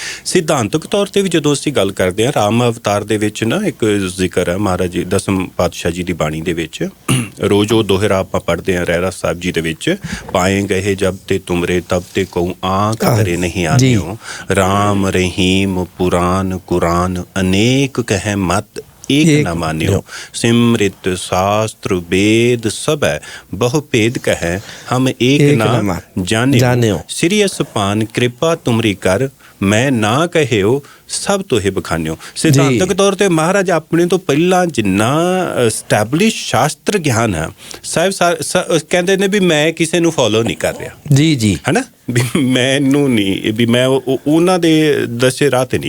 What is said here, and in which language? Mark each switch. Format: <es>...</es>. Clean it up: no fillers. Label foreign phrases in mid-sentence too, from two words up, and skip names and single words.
<pa>ਸਿਧਾਂਤਕ ਤੌਰ ਤੇ ਵੀ ਜਦੋਂ ਅਸੀਂ ਗੱਲ ਕਰਦੇ ਹਾਂ, ਰਾਮ ਅਵਤਾਰ ਦੇ ਵਿੱਚ ਨਾ ਇੱਕ ਜ਼ਿਕਰ ਹੈ ਮਹਾਰਾਜ ਜੀ ਦਸਮ ਪਾਤਸ਼ਾਹ ਜੀ ਦੀ ਬਾਣੀ ਦੇ ਵਿੱਚ, ਰੋਜ਼ ਉਹ ਦੋਹਰਾ ਆਪਾਂ ਪੜ੍ਹਦੇ ਹਾਂ ਰਹਿਰਾਸ ਸਾਹਿਬ ਜੀ ਦੇ ਵਿੱਚ,</pa> <bra>ਪਾਏ ਗਏ ਜਬ ਤੇ ਤੁਮਰੇ ਤਬ ਤੇ ਕਉ ਆਂਖ ਧਰੇ ਨਹੀਂ ਆਨਿਓ, ਰਾਮ ਰਹੀਮ ਪੁਰਾਨ ਕੁਰਾਨ ਅਨੇਕ ਕਹਿ ਮਤ एक न मान्यो, सिमृत शास्त्र वेद सब बहु भेद कहे हम एक ना जान्यो, श्री असपान कृपा तुमरी कर मैं ना कहियो ਸਭ ਤੋਂ ਇਹ ਬਖਾਨਿਓ।</bra> <pa>ਸਿਧਾਂਤਕ ਤੌਰ ਤੇ ਮਹਾਰਾਜ ਆਪਣੇ ਤੋਂ ਪਹਿਲਾਂ ਜਿੰਨਾ ਸਟੈਬਲਿਸ਼ ਸ਼ਾਸਤਰ ਗਿਆਨ ਹੈ, ਸਾਹਿਬ ਕਹਿੰਦੇ ਨੇ ਵੀ ਮੈਂ ਕਿਸੇ ਨੂੰ ਫੋਲੋ ਨਹੀਂ ਕਰ ਰਿਹਾ, ਜੀ ਹੈ ਨਾ, ਵੀ ਮੈਨੂੰ ਨਹੀਂ, ਵੀ ਮੈਂ ਉਹਨਾਂ ਦੇ ਦੱਸੇ ਰਾਹ ਤੇ ਨਹੀਂ।</pa>